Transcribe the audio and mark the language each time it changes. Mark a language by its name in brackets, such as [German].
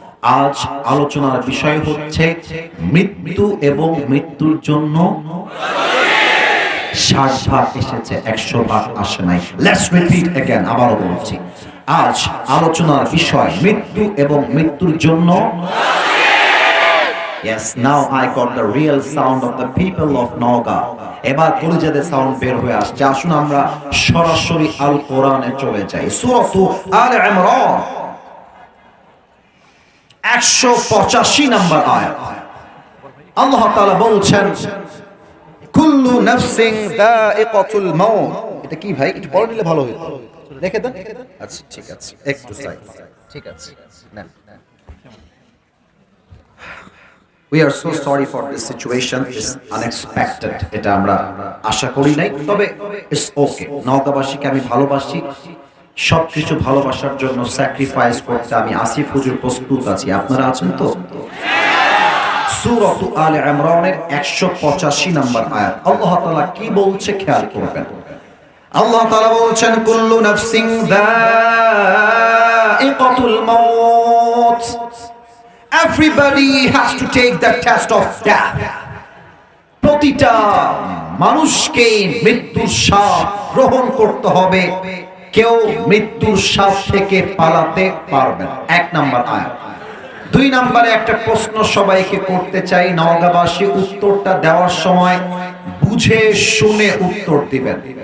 [Bangla] আজ আলোচনার বিষয় হচ্ছে মৃত্যু এবং মৃত্যুর জন্য 60 ভাগ এসেছে, 100 ভাগ আসে নাই। [English] let's repeat again, [Bangla] আবারও বলছি। আজ আলোচনার বিষয় মৃত্যু এবং মৃত্যুর জন্য। [English] Yes, now I got the real sound of the people of Noga. [Bangla] এবার কলিজাদের সাউন্ড বের হয়ে আসছে। আসুন আমরা সরাসরি আল কোরআনে চলে যাই। সূরা আলে ইমরান 185 নম্বর আয়াত। আল্লাহ তাআলা বলছেন [Arabic] কুল্লু নাফসিন যায়িকাতুল মাউত। [Bangla] এটা কি ভাই, একটু পড়ে নিলে ভালো হতো। দেখে দেন। আচ্ছা ঠিক আছে, একটু সাইড। ঠিক আছে, না [English] We are so sorry for this situation. It's unexpected. [Bangla] এটা আমরা আশা করি নাই, তবে [English] it's okay. [Bangla] নওগাঁবাসীকে আমি ভালোবাসি, সবকিছু ভালোবাসার জন্য স্যাক্রিফাইস করতে আমি আসিফ হুজুর প্রস্তুত আছি। আপনারা আছেন তো? সূরা আলে ইমরানের 185 নম্বর আয়াত। আল্লাহ তাআলা কি বলছে খেয়াল করবেন। আল্লাহ তাআলা বলছেন [Arabic] কুল্লু নাফসিন যায়িকাতুল মাউত। [English] Everybody has to take the test of death. [Bangla] প্রতিটা মানুষকে মৃত্যুর স্বাদ গ্রহণ করতে হবে। কেউ মৃত্যুর স্বাদ থেকে পালাতে পারবে না। 1 নম্বর আয়াত। 2 নম্বরে একটা প্রশ্ন সবাইকে করতে চাই। নওগাঁবাসী উত্তরটা দেওয়ার সময় বুঝে শুনে উত্তর দিবেন।